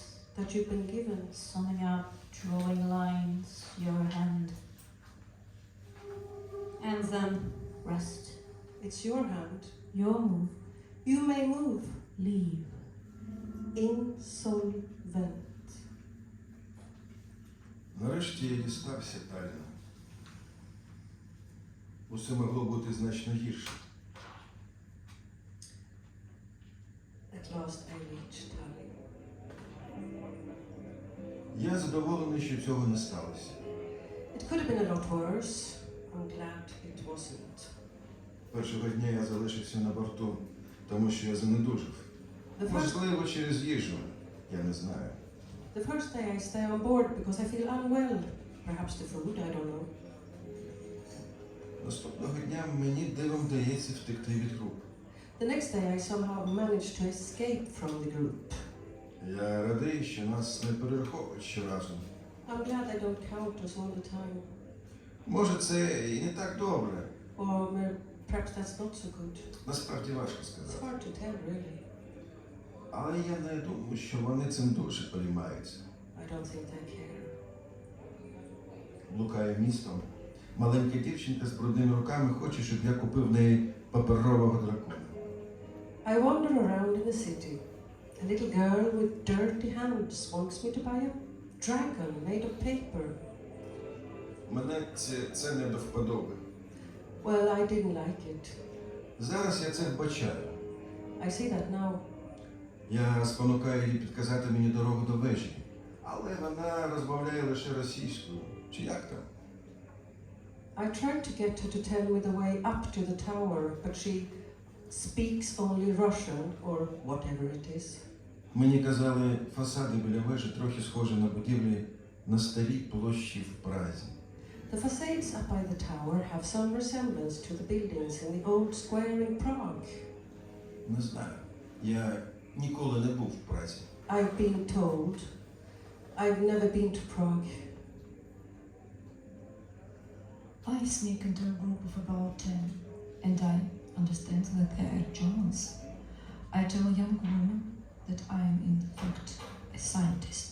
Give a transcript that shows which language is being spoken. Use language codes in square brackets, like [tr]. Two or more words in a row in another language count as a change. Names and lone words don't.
[en] that you've been given. Summing up, drawing lines, your hand. And then. Rest. It's your hand. Your move. You may move. Leave. Insolvent. [uk] Нарешті я дістався, Таліна. Усе могло бути значно гірше. [en] At last I reached Tallinn. [uk] Я задоволений, що цього не сталося. [en] It could have been a lot worse. I'm glad it wasn't. [uk] Першого дня я залишився на борту, тому що я занедужив. Можливо, через їжу. Я не знаю. [en] The first day I stay on board because I feel unwell. Perhaps the food, I don't know. [uk] Наступного дня мені дивом вдається втекти від групи. [en] The next day I somehow manage to escape from the group. [uk] Я радий, що нас не перераховують щоразу. [en] I'm glad they don't count us all the time. [uk] Може, це і не так добре. [en] Or perhaps that's not so good. [uk] Насправді важко [en] It's [uk] сказати. [en] hard to tell, really. [uk] Але я не думаю, що вони цим дуже переймаються. [en] I don't think they care. [uk] Блукаю містом. Маленька дівчинка з брудними руками хоче, щоб я купив в неї паперового дракона. [en] I wander around in the city. A little girl with dirty hands wants me to buy a dragon made of paper. [uk] Мене це не до вподоби. [en] Well, I didn't like it. [uk] Зараз я це вбачаю. [en] I see that now. [uk] Я спонукаю її підказати мені дорогу до вежі. Але вона розмовляє лише російською. Чи як там? [en] I tried to get her to tell me the way up to the tower, but she speaks only Russian, or whatever it is. [uk] Мені казали, фасади біля вежі трохи схожі на будівлі на старій площі в Празі. [en] The facades up by the tower have some resemblance to the buildings in the old square in Prague. [uk] Не знаю. Я ніколи не був в Празі. [en] I've been told. I've never been to Prague. I sneak into a group of about 10, and I understand that they are Germans. I tell a young woman that I am in fact a scientist.